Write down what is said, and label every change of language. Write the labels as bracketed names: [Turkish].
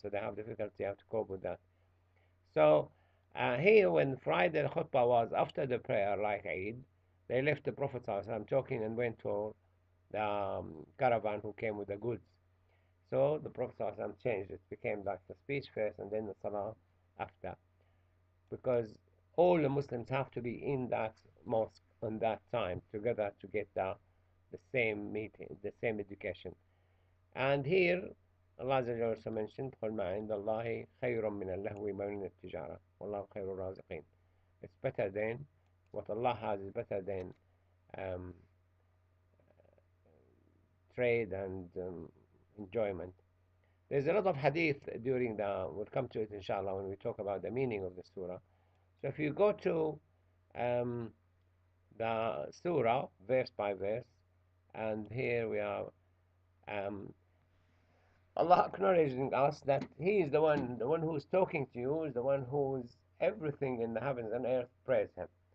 [English] So they have difficulty how to cope with that. So here, when Friday khutbah was after the prayer, like Eid, they left the Prophet I'm talking and went to the caravan who came with the goods. So the Prophet changed. It became like the speech first and then the salah after, because all the Muslims have to be in that mosque on that time together to get the same meeting, the same education. And here, Allah also mentioned, [Arabic] قُلْ مَا عِنْدَ اللَّهِ خَيْرٌ مِّنَ اللَّهْوِ وَمِنَ التِّجَارَةِ وَاللَّهُ خَيْرُ الرَّازِقِينَ. [English] It's better than, what Allah has is better than um, trade and enjoyment. There's a lot of hadith during we'll come to it inshallah when we talk about the meaning of the surah. So if you go to um, the surah, verse by verse, and here we are, Allah acknowledging us that He is the one who is talking to you, is the one who is everything in the heavens and earth, praise Him.